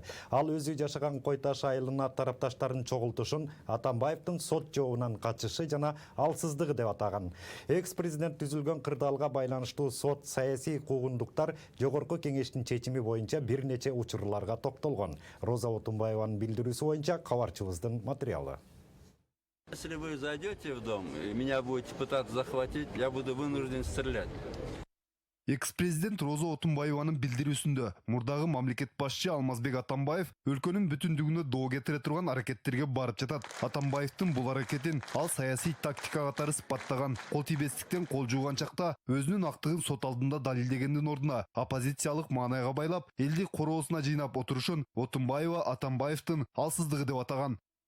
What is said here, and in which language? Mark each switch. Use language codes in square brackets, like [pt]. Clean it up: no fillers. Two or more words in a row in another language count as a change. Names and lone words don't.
[ky] Ал өзү жашаган Кой Таш айылына тарапташтарын чогултушун Атамбаевдин сот жообунан качышы жана алсыздыгы деп атаган. Экс-президент түзүлгөн кырдаалга байланыштуу сот саясий куугундуктар Жогорку кеңештин чечими боюнча бир нече учурларга токтолгон. Роза Отунбаеванын билдирүүсү боюнча кабарчыбыздын материалы. [ru] Если вы зайдете в дом и меня будете пытаться захватить, я буду вынужден стрелять. [ky] Экс-президент Роза Отунбаеванын билдирүүсүндө мурдагы мамлекет башчы Алмазбек Атамбаев өлкөнүн бүтүндүгүнө доо кетире турган аракеттерге барып жатат. Атамбаевдин бул аракетин ал саясий тактика катары сыпаттаган. Кол тийбестиктен кол жууган чакта өзүнүн актыгын сот алдында далилдегендин ордуна оппозициялык маанайга байлап, элди короосуна жыйнап отурушун Отунбаева Атамбаевдин алсыздыгы деп атаган.